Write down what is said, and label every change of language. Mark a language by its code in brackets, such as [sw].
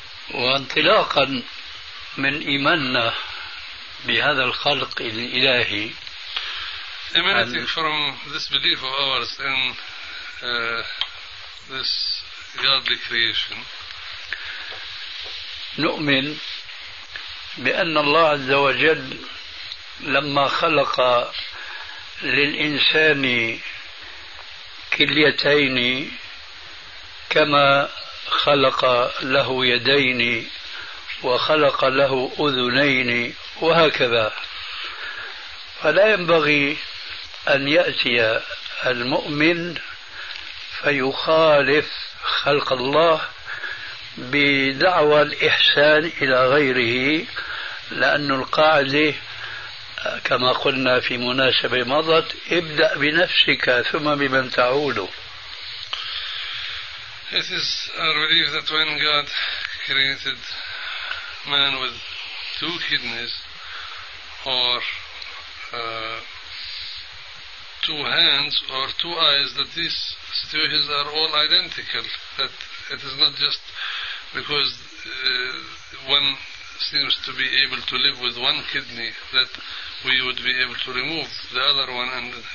[ar] وانطلاقا من إيماننا بهذا الخلق الإلهي [en] emanating from this belief of ours in this godly creation [ar] نؤمن بأن الله عز وجل لما خلق للإنسان كليتين كما خلق له يدين وخلق له أذنين وهكذا فلا ينبغي أن يأتي المؤمن فيخالف خلق الله بدعوى الإحسان إلى غيره، لأن القاعدة كما قلنا في مناسبة مضت ابدأ بنفسك ثم بمن تعود. [en] It is a relief that when God created man with two kidneys or two hands or two eyes, that these situations are all identical, that it is not just because one seems to be able to live with one kidney that we would be able to remove the other one and